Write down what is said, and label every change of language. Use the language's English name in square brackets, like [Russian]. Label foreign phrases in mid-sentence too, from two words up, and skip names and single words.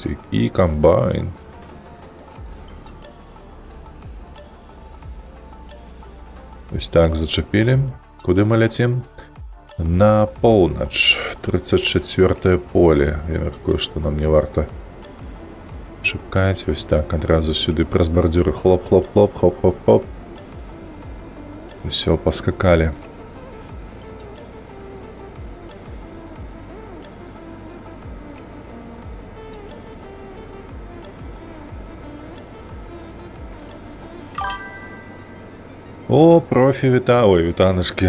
[Belarusian] І камбайн. Ось так зачапілі. Куды мы ляцім? На поўнач. 34-е поле. Я мяркую, што нам не варта шукаць. Вось так, адразу сюды праз бардзюры. Хлоп-хлоп-хлоп, хоп-хоп-хоп. Усё, паскакалі. О, профі, ой, вітанашкі.